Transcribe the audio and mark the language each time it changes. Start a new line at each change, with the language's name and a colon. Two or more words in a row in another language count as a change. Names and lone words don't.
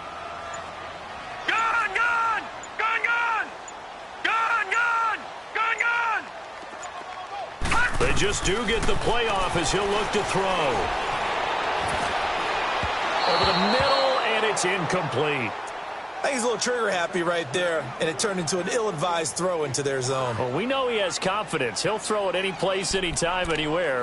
English: Gone, gone. Gone, gone. Gone, gone. Gone, gone. They just do get the playoff as he'll look to throw. Over the middle, and it's incomplete. I think he's a little trigger happy right there, and it turned into an ill-advised throw into their zone. Well, we know he has confidence. He'll throw it any place, anytime, anywhere.